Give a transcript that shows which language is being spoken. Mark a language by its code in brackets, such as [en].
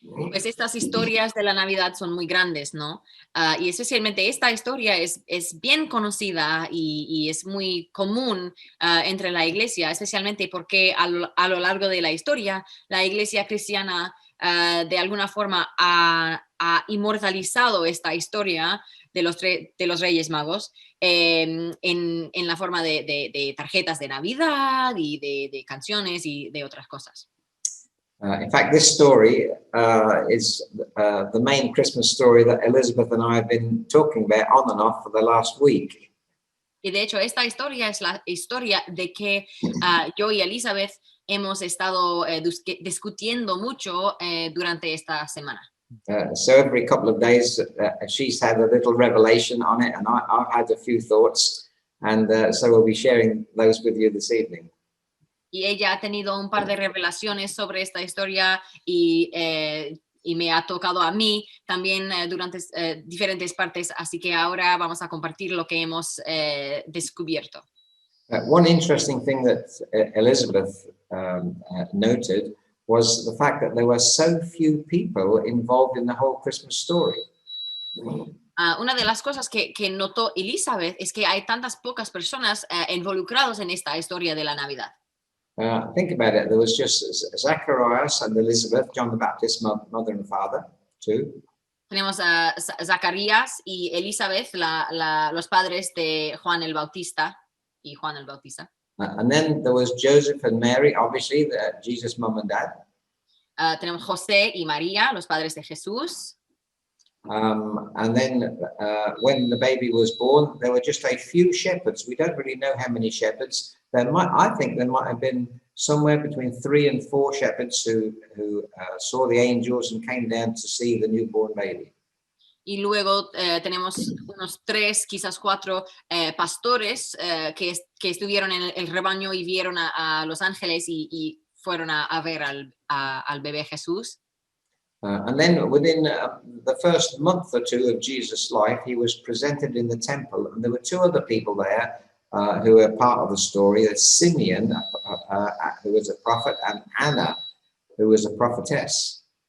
[es] Pues estas historias de la Navidad son muy grandes, ¿no? Y especialmente esta historia es bien conocida y es muy común entre la iglesia, especialmente porque a lo largo de la historia la iglesia cristiana de alguna forma ha inmortalizado esta historia de los Reyes Magos en la forma de tarjetas de Navidad y de canciones y de otras cosas. [en] In fact, this story is the main Christmas story that Elizabeth and I have been talking about on and off for the last week. [es] Y de hecho, esta historia es la historia de que yo y Elizabeth hemos estado discutiendo mucho durante esta semana. [en] So every couple of days, she's had a little revelation on it, and I've had a few thoughts, and so we'll be sharing those with you this evening. [es] Y ella ha tenido un par de revelaciones sobre esta historia y me ha tocado a mí también durante diferentes partes, así que ahora vamos a compartir lo que hemos descubierto. [en] One interesting thing that Elizabeth noted was the fact that there were so few people involved in the whole Christmas story. [es] Una de las cosas que notó Elizabeth es que hay tantas pocas personas involucradas en esta historia de la Navidad. [en] Think about it. There was just Zacharias and Elizabeth, John the Baptist's mother and father, too. [es] Tenemos a Zacarías y Elizabeth, los padres de Juan el Bautista y Juan el Bautista. [en] And then there was Joseph and Mary, obviously, Jesus' mom and dad. [es] Tenemos José y María, los padres de Jesús. [en] And then when the baby was born, there were just a few shepherds. We don't really know how many shepherds. I think there might have been somewhere between 3 and 4 shepherds who saw the angels and came down to see the newborn baby. [es] Y luego tenemos unos 3, quizás 4 pastores que estuvieron en el rebaño y vieron a los ángeles y fueron a ver al bebé Jesús. [en] And then within the first month or two of Jesus' life, he was presented in the temple, and there were 2 other people there who were part of the story. There's Simeon, who was a prophet, and Anna, who was a prophetess.